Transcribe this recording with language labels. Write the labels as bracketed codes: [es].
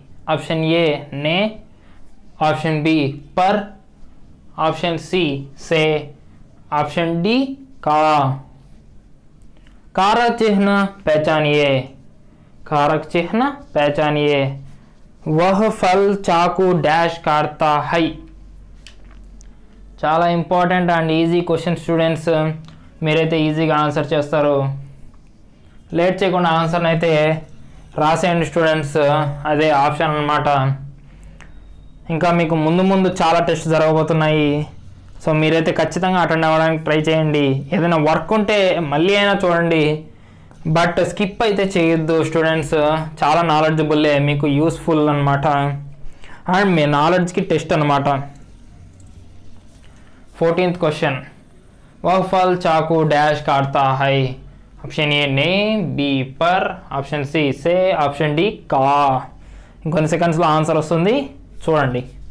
[hi] Option A ने, option B पर, option C से, ऑप्शन डी का. कारक चिन्ह पहचानिए, कारक चिन्ह पहचानिए. वह फल चाकू डैश काटता है. [te] చాలా important and easy question students. మీరైతే ఈజీగా ఆన్సర్ చేస్తారు. లేట్ చేయకుండా ఆన్సర్ని అయితే రాసేయండి స్టూడెంట్స్. అదే ఆప్షన్ అన్నమాట. ఇంకా మీకు ముందు చాలా టెస్ట్ జరగబోతున్నాయి. సో మీరైతే ఖచ్చితంగా అటెండ్ అవ్వడానికి ట్రై చేయండి. ఏదైనా వర్క్ ఉంటే మళ్ళీ అయినా చూడండి, బట్ స్కిప్ అయితే చేయొద్దు స్టూడెంట్స్. చాలా నాలెడ్జబుల్లే, మీకు యూస్ఫుల్ అనమాట. అండ్ మీ నాలెడ్జ్కి టెస్ట్ అనమాట. [hi] 14th question. वह फल चाकू डैश काटता है. ऑप्शन ए ने, बी पर, ऑप्शन सी से, ऑप्शन डी का. [te] ఇంకొన్ని సెకండ్స్లో ఆన్సర్ వస్తుంది చూడండి.